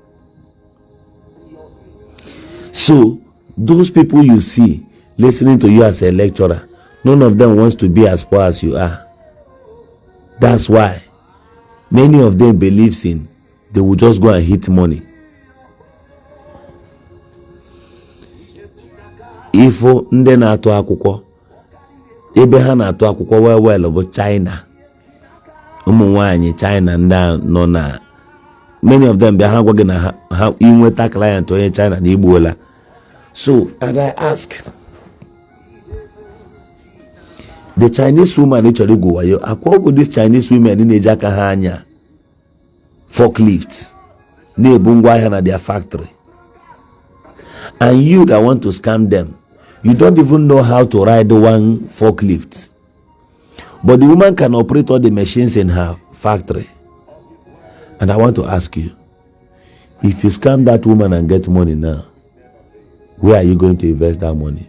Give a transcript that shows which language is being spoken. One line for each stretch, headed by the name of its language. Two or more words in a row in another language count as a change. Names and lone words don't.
English: So, those people you see listening to you as a lecturer, none of them wants to be as poor as you are. That's why many of them believes in they will just go and hit money.
Igbo: If ndị na-atụ akwụkwọ ebe ha na-atụ akwụkwọ well bụ China, ụmụ nwaanyị China ndị nọ na,
English: many of them
Igbo: bịa ha gwa gị na ha inweta client onye China na igbuola.
English: So, and I ask, the Chinese woman actually go wayo,
Igbo: akwa bụ
English: this Chinese women
Igbo: na-eji aka ha anya
English: forklifts na their factory, and you that want to scam them, you don't even know how to ride one forklift, but the woman can operate all the machines in her factory. And I want to ask you, if you scam that woman and get money now, where are you going to invest that money?